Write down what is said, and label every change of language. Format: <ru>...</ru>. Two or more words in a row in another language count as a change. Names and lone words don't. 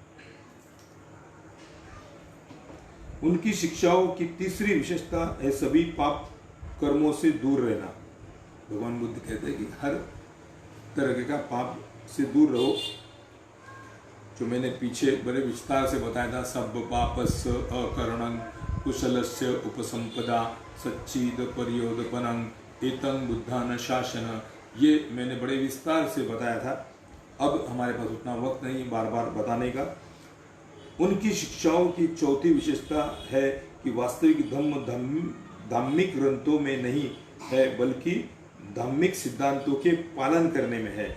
<hi>उनकी शिक्षाओं की तीसरी विशेषता है सभी पाप कर्मों से दूर रहना। भगवान बुद्ध कहते हैं कि हर तरह का पाप से दूर रहो। जो मैंने पीछे बड़े विस्तार से बताया था,</hi> <pi>सब पापस्य अकरणं कुशलस्य उपसंपदा सच्चिद पर्योदपनं एतं बुद्धान शासन,</pi> <hi>ये मैंने बड़े विस्तार से बताया था। अब हमारे पास उतना वक्त नहीं बार बार बताने का। उनकी शिक्षाओं की चौथी विशेषता है कि वास्तविक धार्मिक ग्रंथों में नहीं है बल्कि धार्मिक सिद्धांतों के पालन करने में है।</hi>